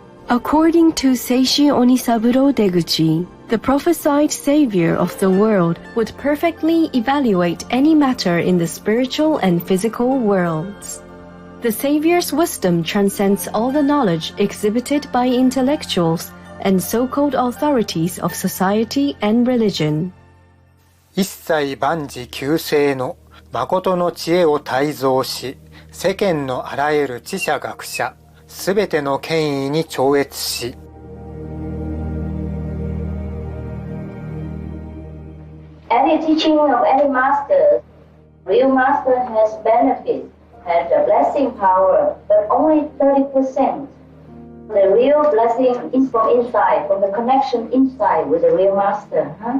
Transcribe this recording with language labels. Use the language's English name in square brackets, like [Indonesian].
[English] According to Seishi Onisaburo Deguchi, the prophesied savior of the world would perfectly evaluate any matter in the spiritual and physical worlds. The Savior's wisdom transcends all the knowledge exhibited by intellectuals and so-called authorities of society and religion. [Japanese] 一切万事救世の誠の知恵を泰造し、世間のあらゆる知者学者、すべての権威に超越し、 [English] Any teaching of any master, real master has benefit, has a blessing power, but only 30%. The real blessing is from inside, from the connection inside with the real master.